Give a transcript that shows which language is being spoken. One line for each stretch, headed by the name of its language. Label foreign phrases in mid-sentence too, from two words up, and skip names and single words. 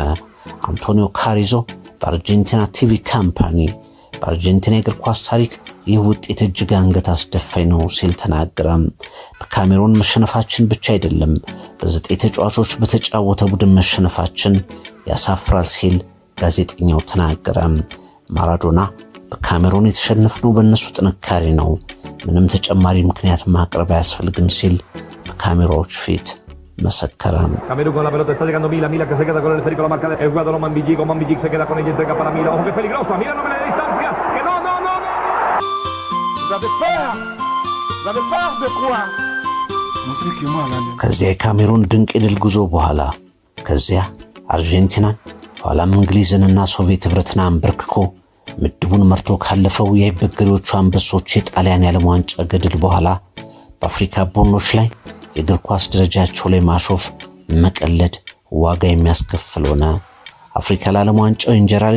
Amharic: አንቶኒዮ ካሪዞ በአርጀንቲና ቲቪ ካምፓኒ በአርጀንቲና የእግር ኳስ ታሪክ ይህ ውጤት እጅግ አንገት አስደፋኝ ነው ሲል ተናገረ። በካሜሩን መሸነፋችን ብቻ አይደለም፣ በ9 ተጫዋቾች በተጫወተ ቡድን መሸነፋችን ያሳፍራል ሲል ጋዜጠኛው ተናገረ። ማራዶና በካሜሩን የተሸነፍነው በእነሱ ጥንካሬ ነው፣ ምንም ተጨማሪ ምክንያት ማቅረብ አያስፈልግም ሲል በካሜራዎች ፊት መሰከረ።
Spanish: Camerún con la pelota está llegando Mila que se queda con el esférico la marca el jugador Omanbijik se queda con ella, entrega para Mila, ojo que peligrosa, Mila no me la distancia, que no.
French: Vous avez peur de quoi? Musique moi là.
Amharic: ከዚያ የካሜሩን ድንቅ የድል ጉዞ በኋላ ከዚያ አርጀንቲናን ኋላም እንግሊዝንና ሶቪየት ህብረትን አንበርክኮ ምድቡን መርቶ ካለፈው የአይበገሬዎቹ አንበሶች የጣሊያን የዓለም ዋንጫ ገድል በኋላ በአፍሪካ ቡድኖች ላይ የእግር ኳስ ደረጃቸው ላይ ማሾፍ፣ መቀለድ ዋጋ የሚያስከፍል ሆነ። አፍሪካ ለዓለም ዋንጫው እንጀራ ልጅ